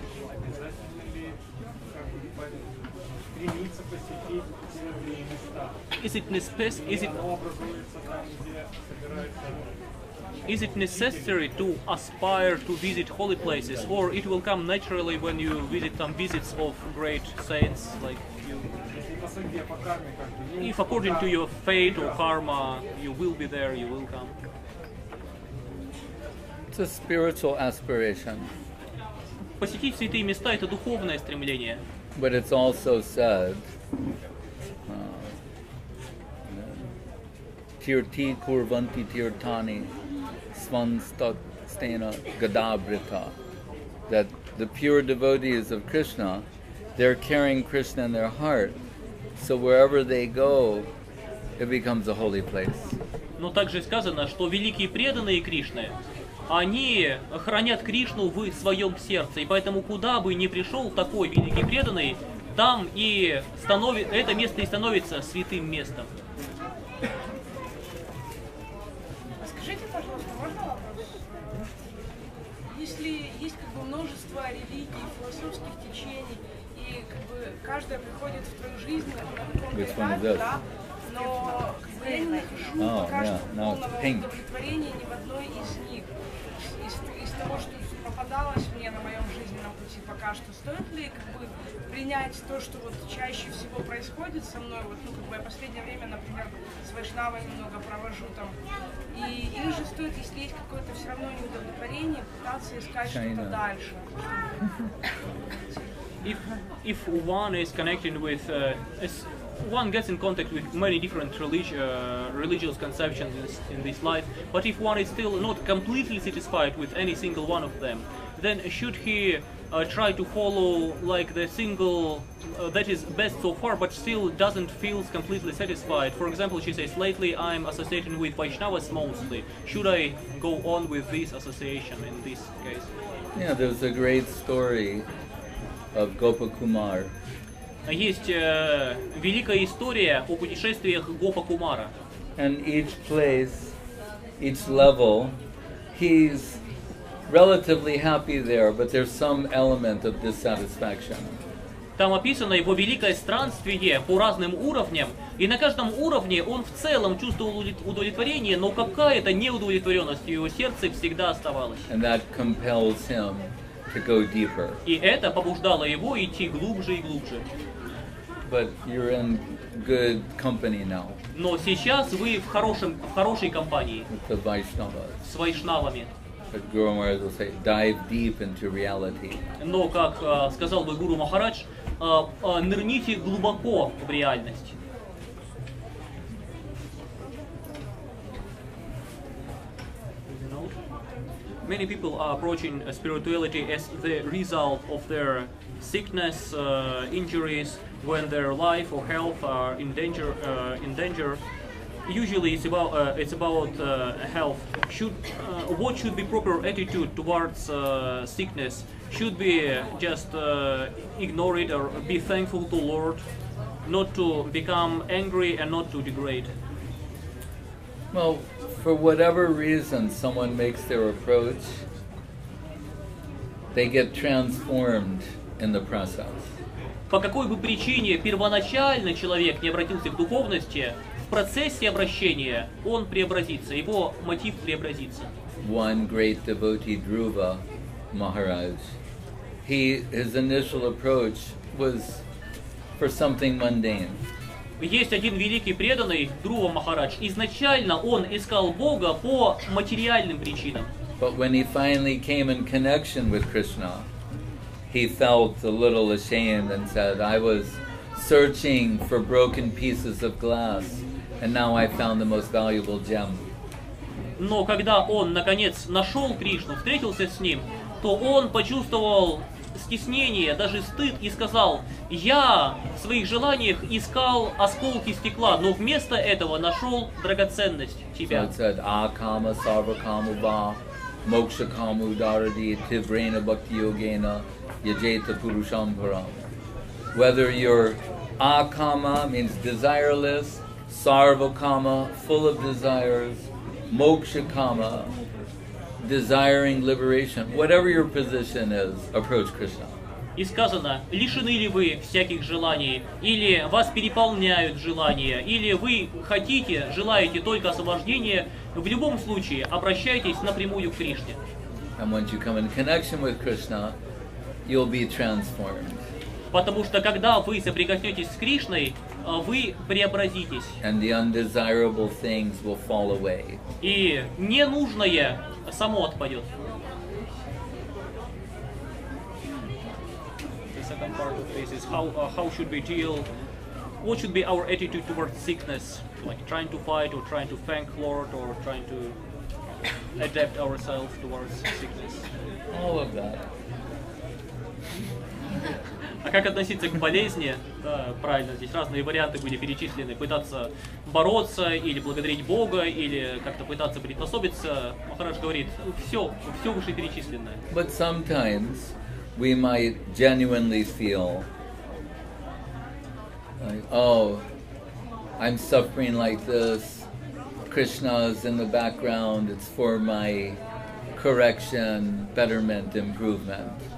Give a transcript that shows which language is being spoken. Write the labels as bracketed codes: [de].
[ru] Обязательно ли как бы, стремиться посетить святые места? Оно образуется там, где собирается... [en] Is it necessary to aspire to visit holy places, or it will come naturally when you visit some visits of great saints like you? [ru] Если по судьбе, по карме, как бы, ну, [en] If according to your fate or karma, you will be there, you will come. It's a spiritual aspiration. [ru] Посетить святые места — это духовное стремление. [en] But it's also said, [sa] Tirti kurvanti tirtani svanstena gadabrita, [en] that the pure devotees of Krishna, they're carrying Krishna in their heart. So wherever they go, it becomes a holy place. [ru] Но также сказано, что великие преданные Кришны, они хранят Кришну в своем сердце, и поэтому куда бы ни пришел такой великий преданный, там и это место и становится святым местом. Скажите, пожалуйста, можно вопрос? Если есть как бы множество религий, философских течений, и как бы каждая приходит в твою жизнь на каком-то этапе, да, но как бы я не нахожу пока что полного удовлетворения ни в одной из них. Из того, что попадалось мне на моем жизненном пути пока что, стоит ли как бы принять то, что вот чаще всего происходит со мной, вот, ну, как бы я в последнее время, например, с вайшнавами много провожу там, или же стоит, если есть какое-то все равно неудовлетворение, пытаться искать что-то дальше. [en] If one is connected with one gets in contact with many different religious conceptions in this life, but if one is still not completely satisfied with any single one of them, then should he try to follow like the single that is best so far, but still doesn't feel completely satisfied? For example, she says, lately I'm associating with Vaishnavas mostly. Should I go on with this association in this case? Yeah, there's a great story of Gopakumar. [ru] Есть великая история о путешествиях Гопа Кумара. [en] And each place, each level, he's relatively happy there, but there's some element of dissatisfaction. [ru] Там описано его великое странствие по разным уровням, и на каждом уровне он в целом чувствовал удовлетворение, но какая-то неудовлетворенность в его сердце всегда оставалась. [en] And that compels him to go deeper. [ru] И это побуждало его идти глубже и глубже. [en] But you're in good company now. [ru] Но сейчас вы в хорошей компании [en] With the Vaishnavas. [ru] с вайшнавами. [en] But Guru Maharaj will say, dive deep into reality. [ru] Но, как сказал бы Гуру Махарадж, нырните глубоко в реальность. [en] Many people are approaching spirituality as the result of their sickness, injuries, when their life or health are in danger. Usually, it's about health. What should be proper attitude towards sickness? Should we just ignore it or be thankful to Lord, not to become angry and not to degrade? Well, for whatever reason someone makes their approach, they get transformed in the process. [ru] По какой бы причине первоначально человек не обратился к духовности, в процессе обращения он преобразится, его мотив преобразится. [en] One great devotee, Dhruva Maharaj, his initial approach was for something mundane. [ru] Есть один великий преданный, Друва Махарадж. Изначально он искал Бога по материальным причинам. [en] But when he finally came in connection with Krishna, he felt a little ashamed and said, I was searching for broken pieces of glass, and now I found the most valuable gem. [ru] Но когда он, наконец, нашел Кришну, встретился с ним, то он почувствовал стеснение, даже стыд, и сказал: я в своих желаниях искал осколки стекла, но вместо этого нашел драгоценность тебя. [en] So it said, [sa] Akama sarva kamu va, moksha kamu daradi, tivrena bhakti yogena, yajeta purusham param. [en] Whether you're akama, means desireless, sarvakama, full of desires, moksha kama, desiring liberation, whatever your position is, approach Krishna. [ru] И сказано, лишены ли вы всяких желаний, или вас переполняют желания, или вы хотите, желаете только освобождения, в любом случае обращайтесь напрямую к Кришне. [en] And once you come in connection with Krishna, you'll be transformed. [ru] Потому что когда вы соприкоснетесь с Кришной, вы преобразитесь. [en] And the undesirable things will fall away. [ru] И ненужное само отпадет. [en] The second part of this is how should we deal, what should be our attitude towards sickness, like trying to fight or trying to thank Lord or trying to adapt ourselves towards sickness. All of that. [ru] А как относиться к болезни? Да, правильно, здесь разные варианты были перечислены. Пытаться бороться, или благодарить Бога, или как-то пытаться приспособиться. Махарадж говорит, все вышеперечисленное. [en] But sometimes we might genuinely feel like, oh, I'm suffering like this. Krishna is in the background. It's for my correction, betterment, improvement.